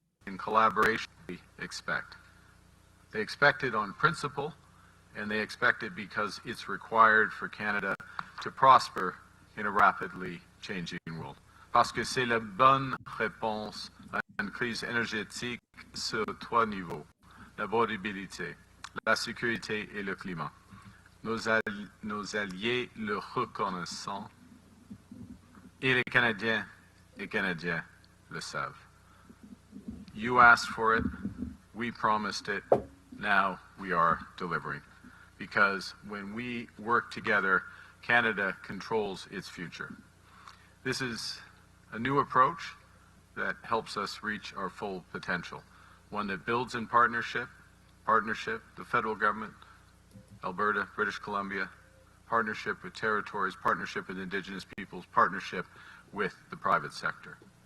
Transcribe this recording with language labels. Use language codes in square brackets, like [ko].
[en] in collaboration we expect. They expect it on principle, and they expect it because it's required for Canada to prosper in a rapidly changing world. [fr] Parce que c'est la bonne réponse à une crise énergétique sur trois niveaux: la vulnérabilité, la sécurité et le climat. Nos alliés le reconnaissent et les Canadiens le savent. [en] You asked for it, we promised it, now we are delivering. Because when we work together, Canada controls its future. This is a new approach that helps us reach our full potential, one that builds in partnership, the federal government, Alberta, British Columbia, partnership with territories, partnership with Indigenous peoples, partnership with the private sector.